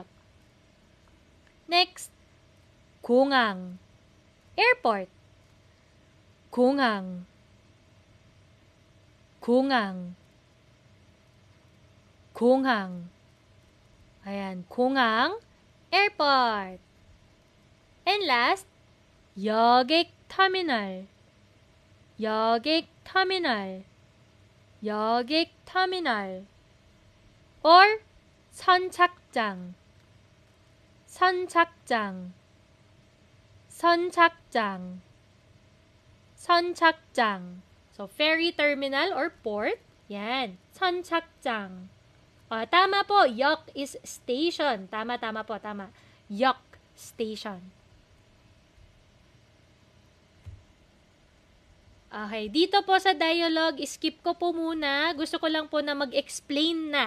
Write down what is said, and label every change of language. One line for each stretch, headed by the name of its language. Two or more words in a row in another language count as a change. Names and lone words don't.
English: Next, 공항, airport.
Korean: 공항, 공항, 공항. Ayan, 공항,
English: airport. And last,
Korean: 여객 터미널. 여객 터미널. 여객 터미널. or 선착장. 선착장. 선착장. 선착장.
English: So, ferry terminal or port.
Filipino: Yan. 선착장. Tama po. 역
English: is station.
Filipino: Tama po. Tama. 역 station. Okay. Dito po sa dialogue, skip ko po muna. Gusto ko lang po na mag-explain na.